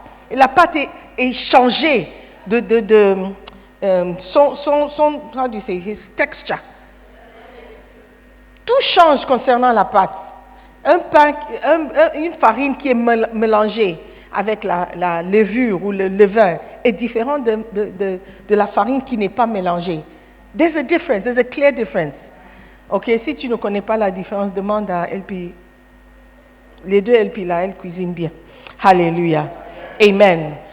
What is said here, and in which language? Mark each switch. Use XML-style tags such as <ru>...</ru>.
<fr>Et la pâte est changée</fr> <en>how do you say, his texture.</en> <fr>Tout change concernant la pâte. Une farine qui est mélangée avec la levure ou le levain est différent de la farine qui n'est pas mélangée.</fr> <en>There's a difference, there's a clear difference.</en> <fr>Ok, si tu ne connais pas la différence, demande à LP. Les deux LP là, elles cuisinent bien. Alléluia. Amen.</fr>